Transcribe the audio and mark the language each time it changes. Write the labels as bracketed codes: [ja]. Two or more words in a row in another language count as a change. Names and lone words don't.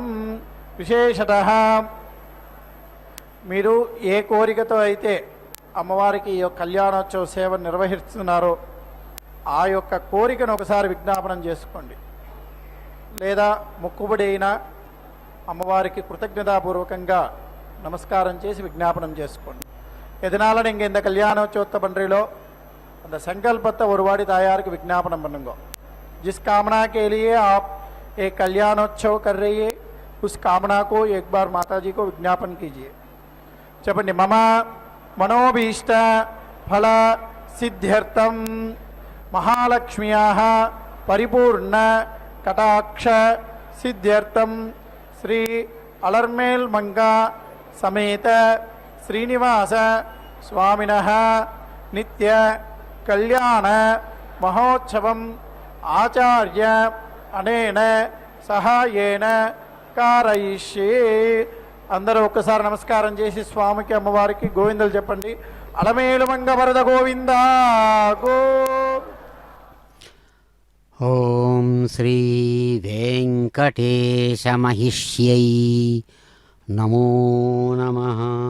[te] విశేషతః మీరు ఏ కోరికతో అయితే అమ్మవారికి ఈ కళ్యాణోత్సవ సేవ నిర్వహిస్తున్నారో ఆ యొక్క కోరికను ఒకసారి విజ్ఞాపనం చేసుకోండి. లేదా మొక్కుబడి అయినా అమ్మవారికి కృతజ్ఞతాపూర్వకంగా நமஸ்காரம் చేసి விஜாபனம் చేసుకోండి. [ta] எதனால நீங்கள் இந்த கல்யாணோற்சவத்தை பண்ணுறீங்களோ அந்த संकल्पத்தை ஒரு வாடி தாயாருக்கு விஜாபனம் பண்ணுங்க. [hi] जिस कामना के लिए आप एक कल्याणोत्सव कर रही है उस कामना को एक बार माता जी को विज्ञापन कीजिए. [te] చెప్పండి. [sa] मम मनोभीष्ट फल सिद्ध्यर्थम महालक्ष्म्याः परिपूर्ण कटाक्ष सिद्ध्यर्थम श्री अलर्मेल मंगा समेत श्रीनिवास स्वामिनः नित्य कल्याण महोत्सवम् आचार्य अनेन सहायेन कारयिष्ये. [te] అందరూ ఒక్కసారి నమస్కారం చేసి స్వామికి అమ్మవారికి గోవిందలు చెప్పండి. అలమేలు మంగ వరద గోవింద గో. [sa] ఓం శ్రీ వెంకటేశ మహిష్యై నమో నమః.